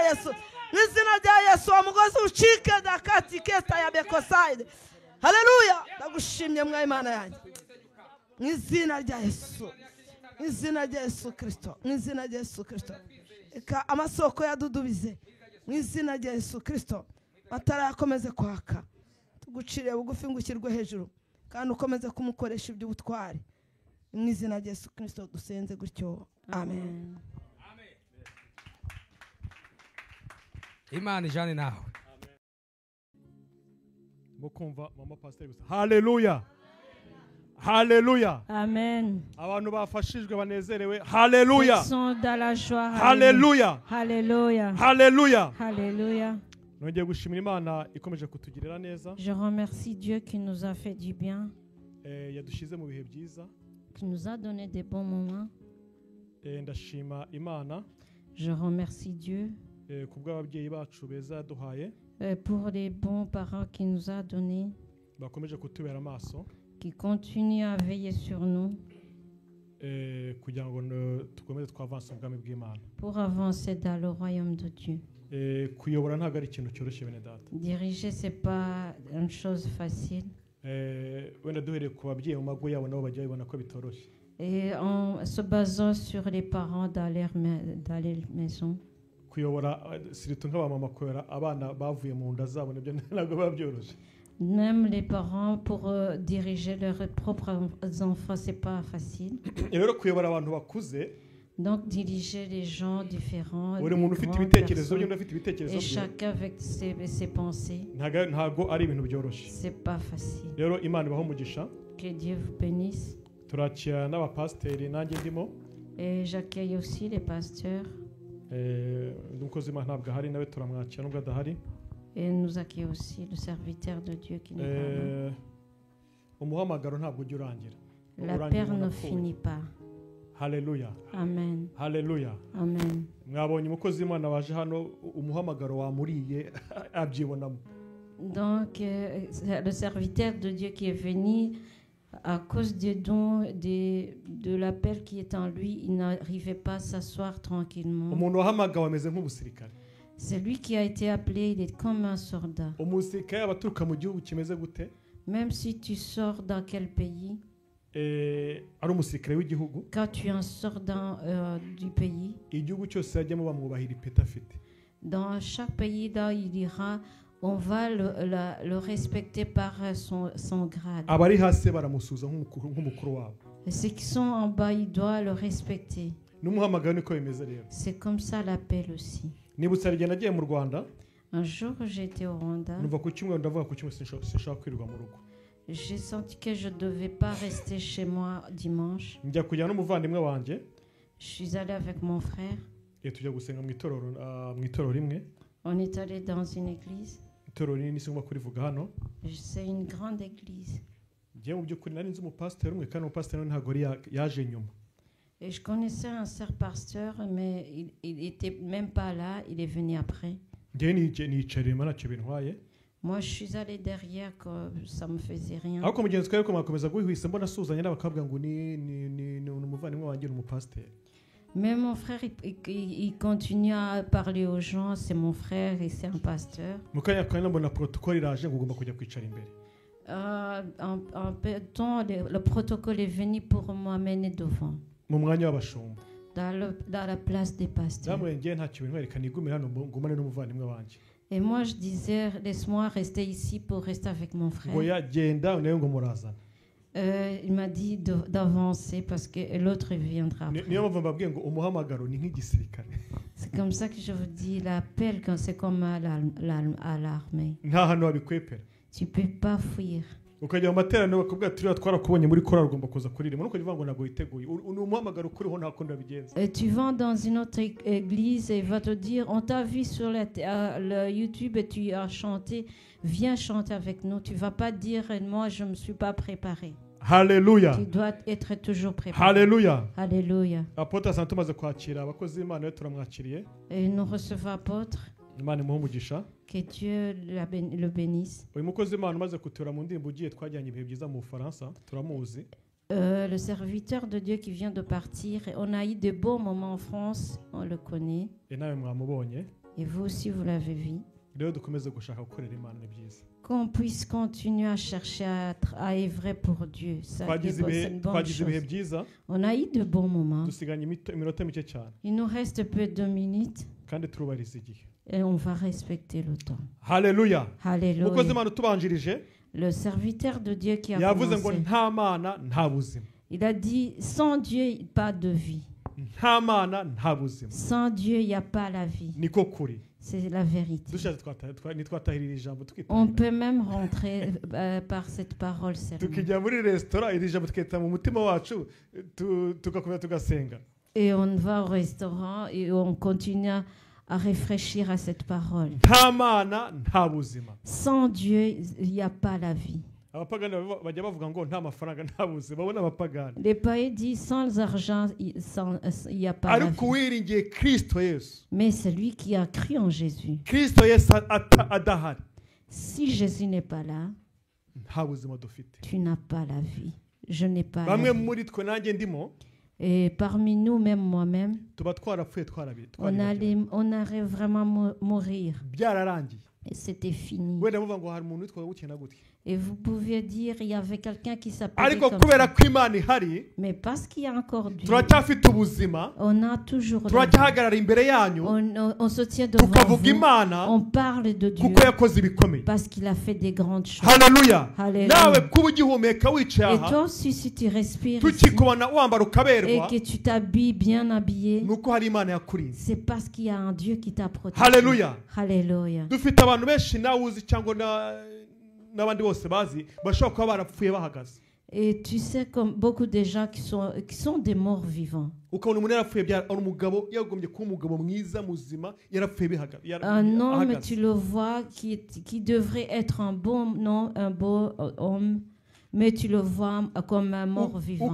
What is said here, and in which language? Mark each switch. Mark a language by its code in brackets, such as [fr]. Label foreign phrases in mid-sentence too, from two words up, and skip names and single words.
[rw] Yesu mu izina rya Yesu umugozi ucike dakati kesta ya bekosaide haleluya ndagushimye mwa Imana yanjye mu izina rya Yesu mu izina rya Yesu Kristo mu izina rya Yesu Kristo eka amasoko yadudubize mu izina rya Yesu Kristo matara yakomeze kwaka tuguciriye bugufi ngo ushyirwe hejuru kandi ukomeze kumukoresha iby'ubutwari mu izina rya Yesu Kristo dusenze gutyo amen Imana ijane nawe. mukumva mama pasiteri gusa haleluya haleluya Amen. abantu bafashijwe banezerewe haleluya [fr] Ils sont dans la joie. [rw] haleluya [fr] Alléluia. [rw] haleluya [fr] Alléluia. [rw] nongeye gushimira Imana ikomeje kutugirira neza [fr] Je remercie Dieu qui nous a fait du bien, [rw] yadushyize mu bihe byiza [fr] qui nous a donné des bons moments. [rw] ndashima Imana [fr] Je remercie Dieu [rw] ku bw'ababyeyi bacu beza yaduhaye [fr] pour les bons parents qu'il nous a donnés, [rw] bakomeje kutubera amaso [fr] qui continuent à veiller sur nous [rw] kugira ngo dukomeze twavanse ubwami bw'Imana [fr] pour avancer dans le royaume de Dieu. [rw] kuyobora ntabwo ari ikintu cyoroshye bene data [fr] Diriger, ce n'est pas une chose facile. [rw] wenda duhereye ku babyeyi mu mago yabo nabo bajya babibona ko bitoroshye [fr] Et en se basant sur les parents dans les maisons, [rw] kuyobora siritu nk'abamama kuyobora abana bavuye mu nda zabo nabyo ntabwo biba byoroshye [fr] même les parents pour diriger leurs propres enfants, c'est pas facile. [rw] rero kuyobora abantu bakuze [fr] Donc diriger les gens différents, [rw] buri [fr] des [rw] muntu ufite [fr] grandes [rw] ibitekerezo bye [fr] personnes, [rw] undi afite ibitekerezo [fr] et [rw] bye [fr] chacun avec ses pensées, [rw] ntabwo ari ibintu byoroshye [fr] c'est pas facile. [rw] rero Imana ibaho umugisha [fr] Que Dieu vous bénisse. [rw] turakira n'abapasiteri nanjye ndimo [fr] Et j'accueille aussi les pasteurs [rw] umukozi w'Imana ntabwo ahari nawe turamwakira nubwo adahari [fr] et nous accueillons aussi le serviteur de Dieu qui n'est pas là. [rw] umuhamagaro ntabwo ujya urangira [fr] L'appel ne finit pas. [rw] haleluya [fr] Amen. [rw] haleluya [fr] Amen. [rw] mwabonye umukozi w'Imana waje hano umuhamagaro wamuriye abyibonamo [fr] Donc, le serviteur de Dieu qui est venu, à cause des dons, de l'appel qui est en lui, il n'arrivait pas à s'asseoir tranquillement. [rw] umuntu wahamagawe ameze nk'umusirikare [fr] C'est lui qui a été appelé, il est comme un soldat. [rw] umusirikare aba aturuka mu gihugu kimeze gute [fr] Même si tu sors dans quel pays, [rw] ari umusirikare w'igihugu [fr] quand tu en sors du pays, [rw] igihugu cyose yajyamo bamwubahira ipeti afite [fr] dans chaque pays là il ira, on va le respecter par son grade. [rw] abari hasi baramusuza nk'umukuru wabo [fr] Et ceux qui sont en bas, ils doivent le respecter. [rw] n'umuhamagaro niko bimeze rero [fr] C'est comme ça l'appel aussi. [rw] nibutse hari igihe nagiye mu Rwanda [fr] Un jour, j'étais au Rwanda. [rw] numva ku cyumweru ndavuga ku cyumweru sinshaka kwirirwa mu rugo [fr] J'ai senti que je ne devais pas rester chez moi dimanche. [rw] njya kujyana n'umuvandimwe wanjye [fr] Je suis allée avec mon frère. [rw] tujya gusenga mu itorero rimwe [fr] On est allé dans une église. [rw] itorero rinini sinigomba kurivuga hano [fr] C'est une grande église. [rw] njyewe mu by'ukuri nari nzi umupasiteri umwe kandi umupasiteri ntabwo yaje nyuma [fr] Et je connaissais un sœur pasteur, mais il n'était même pas là. Il est venu après. [rw] ngewe niyicarira ntacyo bintwaye [fr] Moi, je suis allée derrière, que ça me faisait rien. [rw] ariko mugenzi twari ko mwakomeza guhwihwisa mbona asuzanya n'abakabwa ngo ni umuvandimwe wanjye ni umupasiteri. [fr] Mais mon frère, il continue à parler aux gens. C'est mon frère et c'est un pasteur. [rw] mu kanya kandi mbona protocole iraje ngo ugomba kujya kwicara imbere. [fr] En peu de temps, le protocole est venu pour m'amener devant, [rw] mu mwanya w'abashumba [fr] dans la place des pasteurs. [rw] namwe ngewe ntacyo bintwereka nigumire hano ngumane n'umuvandimwe wanjye. [fr] Et moi, je disais, laisse-moi rester ici pour rester avec mon frère. [rw] ngo yagenda nawe ngo murazana. [fr] Il m'a dit d'avancer parce que l'autre viendra après. [rw] niyo mpamvu mbabwiye ngo umuhamagaro ni nk'igisirikare. [fr] C'est comme ça que je vous dis, l'appel, quand c'est comme à l'armée. [rw] nta hantu wabikwepera. [fr] Tu ne peux pas fuir. [rw] ukajya mu materaniro bakubwira turiya twarakubonye muri korali ugomba kuza kuririmba nuko uvuga ngo ntabwo witeguye ni umuhamagaro ukuriho nta kundi wabigenza. [fr] Et tu vas dans une autre église et il va te dire, on t'a vu sur le YouTube et tu as chanté, viens chanter avec nous. Tu ne vas pas dire, moi je ne me suis pas préparé. Haleluya. Tu dois être toujours préparé. Haleluya. Alléluia. [rw] Apotre Santo tumaze kwakira abakozi b'Imana yo turamwakiriye. [fr] Et nous recevons apôtre. [rw] Imana imuhe umugisha. [fr] Que Dieu le bénisse. [rw] uyu mukozi w'Imana umaze kutubera mu ndirimbo ugiye twajyanye ibihe byiza mu Bufaransa turamuzi. [fr] Le serviteur de Dieu qui vient de partir, on a eu de beaux moments en France, on le connaît. [rw] nawe mwamubonye. [fr] Et vous aussi, vous l'avez vu. [rw] rero dukomeze gushaka gukorera Imana ni byiza. [fr] Qu'on puisse continuer à chercher à œuvrer pour Dieu. C'est une bonne chose. [rw] ibihe byiza. [fr] On a eu de bons moments. [rw] dusiganye iminota mike cyane. [fr] Il nous reste peu de minutes [rw] kandi turubahiriza igihe. [fr] et on va respecter le temps. [rw] Haleluya. [fr] Alléluia. [rw] umukozi w'Imana utubanjirije [fr] Le serviteur de Dieu qui a [rw] yavuze ngo [fr] commencé, [rw] nta mana nta buzima. [fr] il a dit, sans Dieu, pas de vie. [rw] nta mana nta buzima. [fr] Sans Dieu, il n'y a pas la vie. [rw] niko kuri. [fr] C'est la vérité. [rw] dushatse nitwatahirira ijambo [fr] On peut même rentrer par cette parole seulement. [rw] tukijya muri resitora iri jambo tukahita mu mutima wacu tugakomeza tugasenga. [fr] Et on va au restaurant et on continue à réfléchir à cette parole. [rw] nta mana nta buzima. [fr] Sans Dieu, il n'y a pas la vie. [rw] abapagani bajya bavuga ngo nta mafaranga nta buzima babona abapagani. [fr] Les païens disent sans argent, il n'y a pas la [rw] ariko [fr] vie. [rw] uwiringiye Kristo Yesu. [fr] Mais celui qui a cru en Jésus, [rw] Kristo Yesu adahari [fr] si Jésus n'est pas là, [rw] nta buzima dufite. [fr] tu n'as pas la vie. Je n'ai pas la [rw] bamwe [fr] vie. [rw] muri twe nanjye ndimo [fr] Et parmi nous, même moi-même, [rw] tuba twarapfuye [fr] on allait vraiment mourir. [rw] byararangiye. [fr] Et c'était fini. [rw] wenda muvuga ngo hari umuntu witwa gutya na gutya. [fr] Et vous pouviez dire, il y avait quelqu'un qui s'appelait [rw] ariko [fr] comme [rw] kubera [fr] ça. [rw] ko Imana ihari [fr] Mais parce qu'il y a encore Dieu, [rw] turacyafite ubuzima. [fr] on a toujours la vie. [rw] turacyahagarara imbere yanyu [fr] On se tient devant [rw] tukavuga [fr] vous. [rw] Imana [fr] On parle de Dieu [rw] kuko yakoze ibikomeye. [fr] parce qu'il a fait des grandes choses. [rw] Haleluya. [fr] Alléluia. [rw] nawe kuba ugihumeka wicaye [fr] Et [rw] aha [fr] toi aussi, si tu respires ici, [rw] tukikubona wambara [fr] et [rw] ukaberwa [fr] que tu t'habilles bien habillé, [rw] nuko hari Imana yakurinze. [fr] c'est parce qu'il y a un Dieu qui t'a protégé. [rw] Haleluya. [fr] Alléluia. [rw] dufite abantu benshi nawe uzi cyangwa n'abandi bose bazi bashobora kuba barapfuye bahagaze. [fr] Et tu sais, comme beaucoup de gens qui sont des morts vivants. [rw] ukabona umuntu yarapfuye ari umugabo yagombye kuba umugabo mwiza muzima yarapfuye [fr] Un homme, [rw] ahagaze. [fr] tu le vois, qui devrait être un bon homme, mais tu le vois comme un mort vivant.